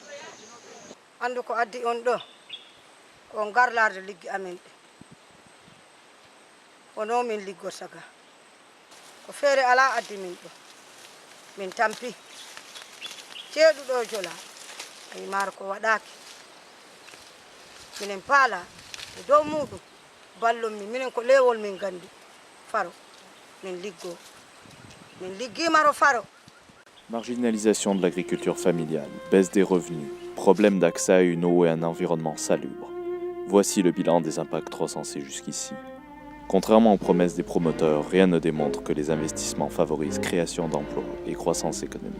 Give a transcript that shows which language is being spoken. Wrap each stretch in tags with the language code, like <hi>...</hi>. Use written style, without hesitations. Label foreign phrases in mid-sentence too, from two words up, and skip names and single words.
<ff>andu ko addi on ɗo ko garlarde liggi amen ɗe wono min liggota ga ko feere ala addi min ɗo min tampi ceeɗuɗo jola ayi maaro ko waɗaki minen paala e dow muɗum ballon min minen ko lewol min gandi faro min liggo.</ff> <fr>Marginalisation de l'agriculture familiale, baisse des revenus, problème d'accès à une eau et un environnement salubre. Voici le bilan des impacts recensés jusqu'ici. Contrairement aux promesses des promoteurs, rien ne démontre que les investissements favorisent création d'emplois et croissance économique.</fr>